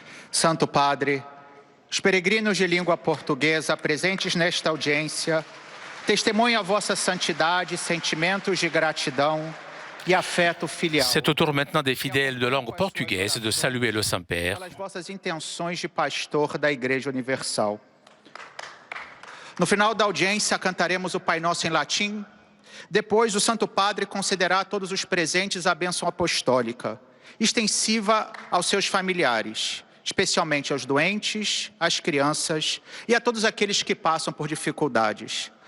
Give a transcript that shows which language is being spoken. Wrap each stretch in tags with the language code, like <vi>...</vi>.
<pt>Santo Padre, os peregrinos de língua portuguesa presentes nesta audiência testemunham a vossa santidade, sentimentos de gratidão e afeto filial.</pt> <fr>C'est au tour maintenant des fidèles de langue portugaise de saluer le Saint-Père.</fr> <pt>Pelas vossas intenções de pastor da Igreja Universal. No final da audiência, cantaremos o Pai Nosso em latim. Depois, o Santo Padre concederá a todos os presentes a bênção apostólica, extensiva aos seus familiares, especialmente aos doentes, às crianças e a todos aqueles que passam por dificuldades.</pt>